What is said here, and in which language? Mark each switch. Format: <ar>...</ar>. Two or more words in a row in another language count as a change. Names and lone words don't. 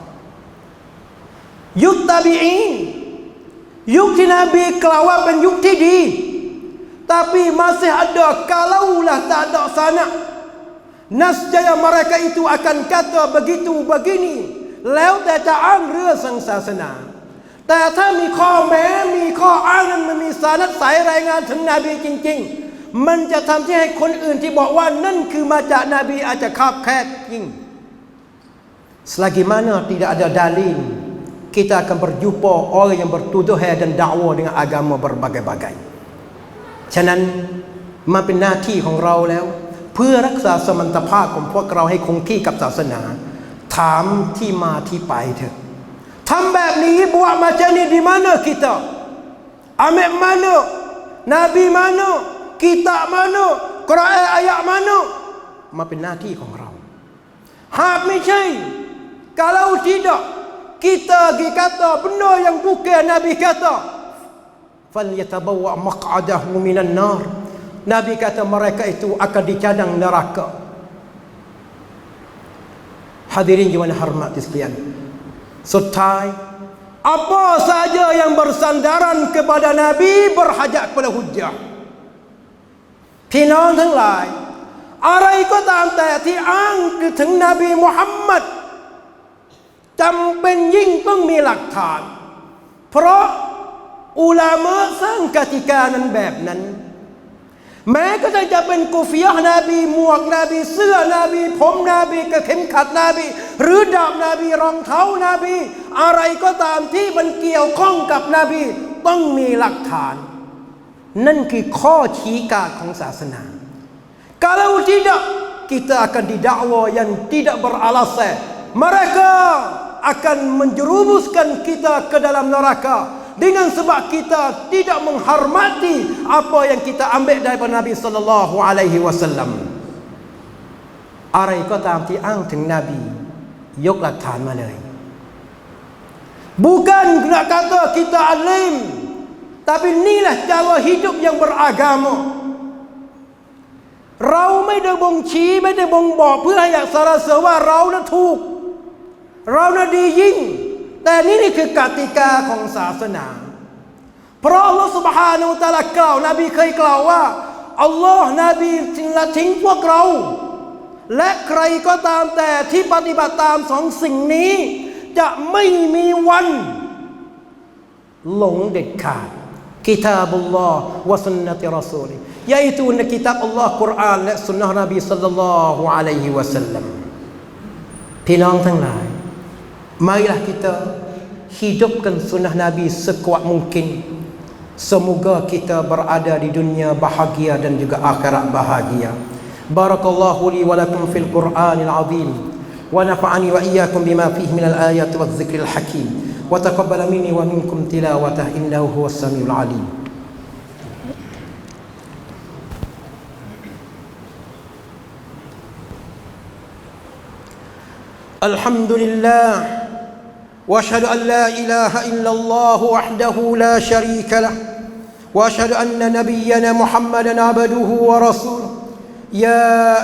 <th>ยุคตาบีอีนยุคที่นบีกล่าวว่าเป็นยุคที่ดี</th> <ms>tapi masih ada kalaulah tak ada sana nescaya mereka itu akan kata begitu begini</ms> <th>แล้วแต่จะอ้างเรื่องศาสนาแต่ถ้ามีข้อแม้ มีข้ออ้างนั้นมันมีสาระสายรายงานถึงนบีจริงๆมันจะทำให้คนอื่นที่บอกว่านั่นคือมาจากนบีอาจจะคา บแคบจริง</th> <ms>selagi mana tidak ada dalil kita akan berjumpa orang yang bertuduh dan dakwa dengan agama berbagai-bagai</ms> <th>ฉะนั้นมาเป็น หน้าที่ของเราแล้วเพื่อรักษาสมรรถภาพของพวกเราให้คงที่กับ ศาสนาถามที่มาที่ไปเถอะทำแบบนี้</th> <ms>buat macam ni di mana kita ambil mana Nabi mana kitab mana Quran ayat mana</ms> <th>มาเป็นหน้าที่ของเราหากไม่ใช่</th> <ms>kalau tidak kita kata benda yang bukan Nabi kata</ms> <ar>فليتبوأ مقعده من النار</ar> <ms>Nabi kata mereka itu akan dicadang neraka hadirin yang hormat sekalian</ms> <th>สุดท้าย</th> <ms>apa saja yang bersandaran kepada Nabi berhajat kepada hujjah</ms> <th>พี่น้องทั้งหลายอะไรก็ตามแต่ที่อ้างถึงนบีมุฮัมมัดจำเป็นยิ่งต้องมีหลักฐาน เพราะอุลามะสร้างกติกานั้นแบบนั้นแม้ก็จะเป็นกุฟิยะห์นบีหมวกนบีเสื้อนบีผมนบีกระเข็ม ขัดนบีหรือดาบนบีรองเท้านบีอะไรก็ตามที่มันเกี่ยวข้องกับนบีต้องมีหลักฐานนั่นคือข้อชี้ขาดของศาสนา</th> <ms>kalau tidak kita akan didakwa yang tidak beralasan mereka akan menjerumuskan kita ke dalam neraka dengan sebab kita tidak menghormati apa yang kita ambil daripada Nabi</ms> <ar>صلى الله عليه وسلم</ar> <th>อะไรก็ตามที่อ้างถึงนบียกหลักฐานมาเลย</th> <ms>bukan nak kata kita alim tapi inilah cara hidup yang beragama</ms> <th>เราไม่ได้บ่งชี้ไม่ได้บ่งบอกเพื่อให้สรรเสริญว่าเรานั้นถูกเรานั้น ดียิ่งแต่นี่คือกติกาของศาสนาเพราะอัลลอฮฺ سبحانه และ تعالى กล่าวนบีเคยกล่าวว่าอัลลอฮ์นบีละทิ้งพ วกเราและใครก็ตามแต่ที่ปฏิบัติตามสองสิ่งนี้จะไม่มีวันหลงเด็ดขาดกิ</th> <ar>تاب الله وسنة رسولي</ar> <ms>yaitu kitab Allah Quran</ms> <th>และสุนนะห์นบี ศ็อลลัลลอฮุอะลัยฮิวะซัลลัมพี่น้องทั้งหลาย</th> <ms>marilah kita hidupkan sunnah Nabi sekuat mungkin semoga kita berada di dunia bahagia dan juga akhirat bahagia</ms> <ar>بارك الله لي ولكم في القرآن العظيم ونفعني وإياكم بما فيه من الآيات والذكر الحكيم وتقبل مني ومنكم تلاوته إنه هو السميع العليم alhamdulillah واشهد ان لا اله الا الله وحده لا شريك له واشهد ان نبينا محمدا عبده ورسوله يا</ar>